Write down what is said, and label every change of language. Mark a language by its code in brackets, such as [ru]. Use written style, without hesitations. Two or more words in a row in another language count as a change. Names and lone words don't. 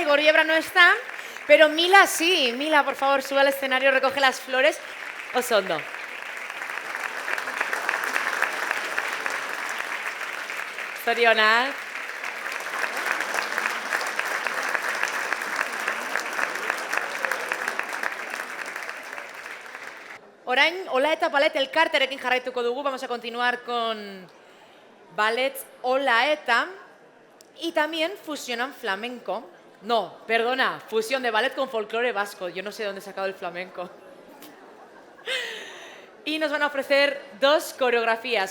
[es] Igor Yebra no está, pero Mila sí. Mila, por favor, sube al escenario, recoge las flores. [eu] Oso ondo. Zorionak. Orain, Ola eta Ballet elkarterekin jarraituko dugu. [es] Vamos a continuar con Ballet Ola eta. Y también fusionan flamenco. No, perdona, fusión de ballet con folclore vasco. Yo no sé dónde he sacado el flamenco. Y nos van a ofrecer 2 coreografías.